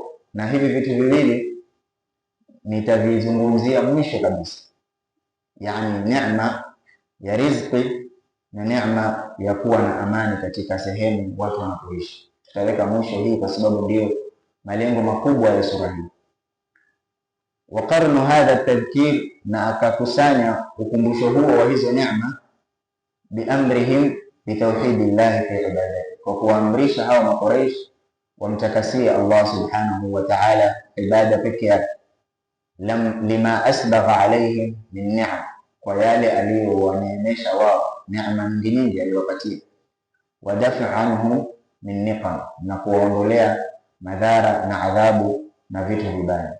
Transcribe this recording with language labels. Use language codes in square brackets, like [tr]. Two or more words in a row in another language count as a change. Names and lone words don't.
[sw] Na hivi vitu viwili nitavizungumzia mwisho kabisa, yani neema ya riziki na neema ya kuwa na amani katika sehemu watu wanapoishi. Tutaweka mwisho hii kwa sababu ndio malengo makubwa ya sura hii. [ar] وقرن هذا تذكير, [sw] na akakusanya ukumbusho huo wa hizo neema, [ar] بأمرهم بتوحيد الله في العبادة, [sw] kwa kuamrisha hao Makuraish wamtakasia Allah [ar] سبحانه وتعالى [sw] ibada peke yake. [ar] لما أسبغ عليهم من نعم, [sw] kwa yale aliyowaneemesha wao, neema nyingi aliyowapatia. [ar] ودفع عنهم من نقم, [sw] na kuwaondolea madhara na adhabu na vitu vibaya.